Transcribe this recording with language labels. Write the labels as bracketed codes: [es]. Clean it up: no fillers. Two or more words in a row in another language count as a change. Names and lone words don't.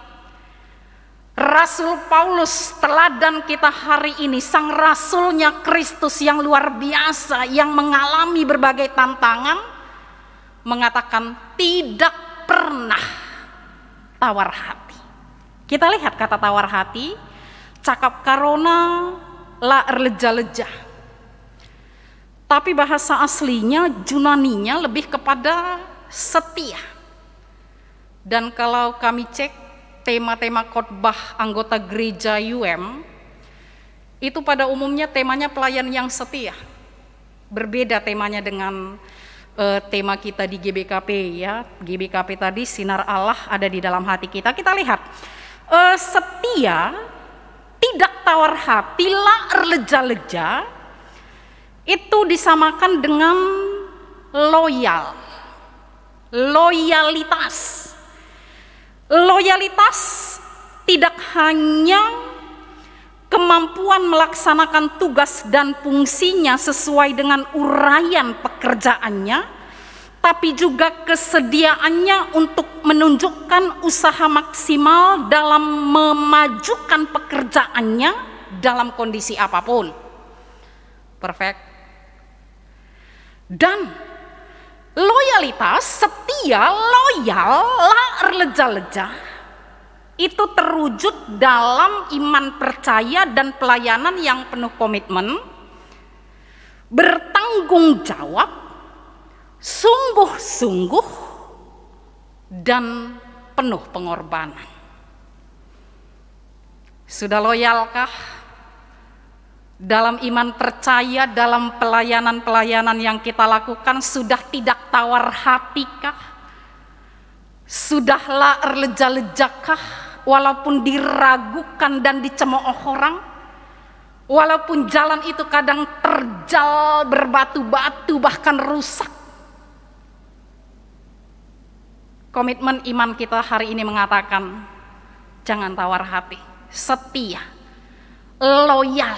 [id] Rasul Paulus, teladan kita hari ini, sang rasulnya Kristus yang luar biasa, yang mengalami berbagai tantangan, mengatakan tidak pernah tawar hati. Kita lihat kata tawar hati, [btx] cakap karona la erleja-leja. [id] Tapi bahasa aslinya, Yunaninya lebih kepada setia. Dan kalau kami cek tema-tema khotbah anggota gereja UM, itu pada umumnya temanya pelayan yang setia. Berbeda temanya dengan tema kita di GBKP ya. GBKP tadi sinar Allah ada di dalam hati kita. Kita lihat setia, tidak tawar hati, [btx] la erleja-leja, [id] itu disamakan dengan loyal, loyalitas. Loyalitas tidak hanya kemampuan melaksanakan tugas dan fungsinya sesuai dengan uraian pekerjaannya, tapi juga kesediaannya untuk menunjukkan usaha maksimal dalam memajukan pekerjaannya dalam kondisi apapun. Perfect. Dan loyalitas, setia, loyal, [btx] la erleja-leja, [id] itu terwujud dalam iman percaya dan pelayanan yang penuh komitmen, bertanggung jawab, sungguh-sungguh, dan penuh pengorbanan. Sudah loyalkah dalam iman percaya, dalam pelayanan-pelayanan yang kita lakukan? Sudah tidak tawar hatikah? [btx] Sudah la erleja-lejakah? [id] Walaupun diragukan dan dicemooh orang, walaupun jalan itu kadang terjal, berbatu-batu, bahkan rusak, komitmen iman kita hari ini mengatakan jangan tawar hati, setia, loyal.